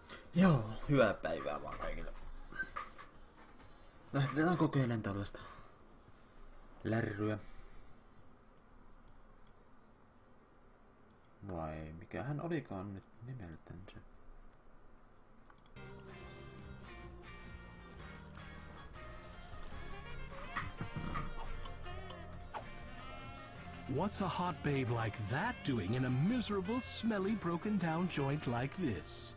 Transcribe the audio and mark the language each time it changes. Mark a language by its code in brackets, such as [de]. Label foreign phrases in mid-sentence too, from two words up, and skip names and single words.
[fi] Joo, hyvää päivää vaan kaikille. Lähdetään kokeilemaan tällaista lärryä. Vai mikähän olikaan nyt nimeltänsä? [en] What's a hot babe like that doing in a miserable, smelly, broken-down joint like this?